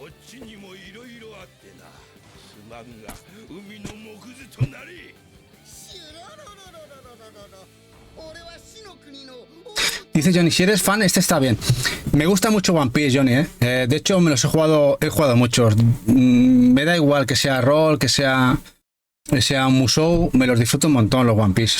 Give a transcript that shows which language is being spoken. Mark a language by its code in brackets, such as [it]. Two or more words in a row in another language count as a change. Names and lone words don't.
[ja] ちにもいろいろあってな。すまんが海の木図となり。 [es] Dice Johnny, si eres fan, este está bien. Me gusta mucho One Piece, Johnny, ¿eh? De hecho, me los he jugado muchos. Me da igual que sea rol, que sea Musou, me los disfruto un montón los One Piece.